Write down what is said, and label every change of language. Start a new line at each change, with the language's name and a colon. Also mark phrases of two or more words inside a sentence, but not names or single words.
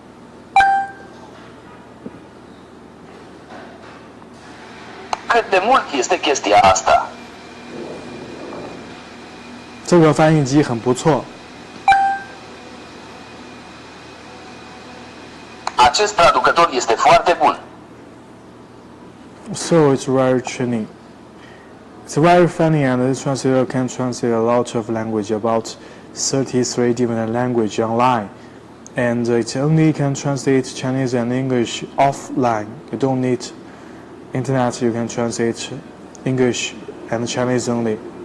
Romanian: Cât de mult este chestia asta?
Chinese: 这个翻译机很不错。
Romanian: Acest traducător este foarte bun.
English: So it's very training. It's very funny, and this translator can translate a lot of language, about 33 different language online. And it only can translate Chinese and English offline. You don't need internet, you can translate English and Chinese only.